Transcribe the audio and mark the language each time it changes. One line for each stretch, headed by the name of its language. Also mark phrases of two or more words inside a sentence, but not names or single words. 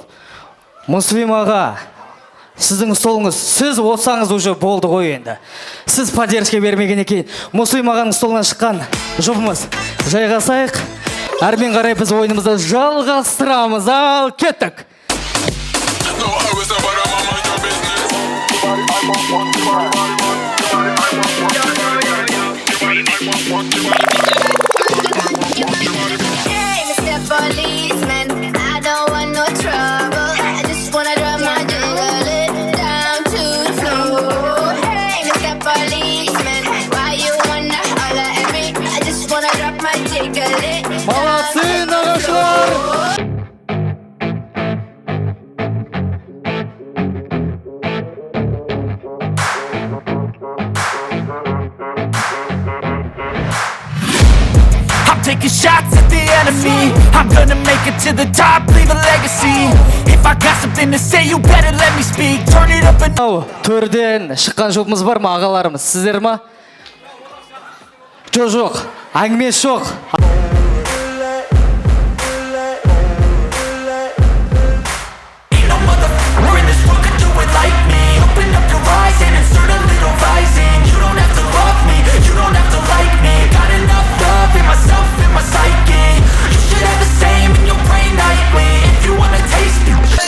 Kazakh: Мұслим аға, сіздің столыңыз, сіз отсаңыз уже болды ғой енді. Сіз поддержка бермеген екен. Мұслим ағаның столынан шыққан жұбымыз. Жайғасайық. Әрмен қарай біз ойынымызды жалғастырамыз. Ал, кеттік.
English: Hey, Mr. Policeman, I don't want no trouble. I just wanna drop my jiggle down to the floor. Hey, Mr. Policeman, why you wanna holler at me? I just wanna drop my jiggle.
Kazakh: Молодцы, нағашылар!
English: Taking shots at the enemy. I'm gonna make it to the top, leave a legacy. If I got something to say, you better let me speak. Turn it up and
Kazakh: Төрден шыққан жұбымыз бар ма, ағаларымыз? Сіздер ма? Жоқ, әңгіме жоқ.
English: ain't no motherfucker in this world could do it like me. Open up your eyes and insert a little rising. You don't have to love me, you don't have to like me. Got enough love in myself, in my psyche. You should have the same in your brain nightly. If you wanna taste it,